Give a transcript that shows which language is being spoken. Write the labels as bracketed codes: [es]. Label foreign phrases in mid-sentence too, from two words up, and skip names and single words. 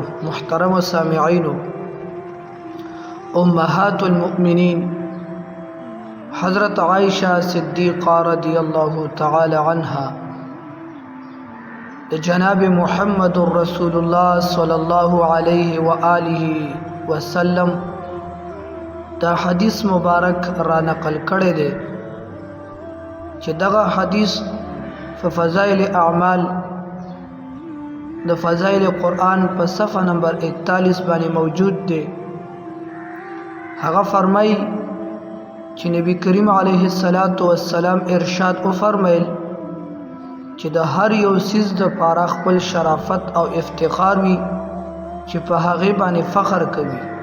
[ur] محترم سامعین، امہات المؤمنین حضرت عائشہ صدیقہ [ar] رضی اللہ تعالی عنہا [ps] جناب محمد رسول اللہ [ar] صلی اللہ علیہ وآلہ وسلم [ps] دا حدیث مبارک را نقل کړی دی چې دغه حدیث فضائل اعمال د فضائل قرآن په صفحه نمبر 41 باندې موجود دی. هغه فرمای چې نبی کریم [ar] علیه السلام [ps] ارشاد او فرمایل چې د هر یو سیز د پاره خپل شرافت او افتخار وي چې په هغه باندې فخر کوي.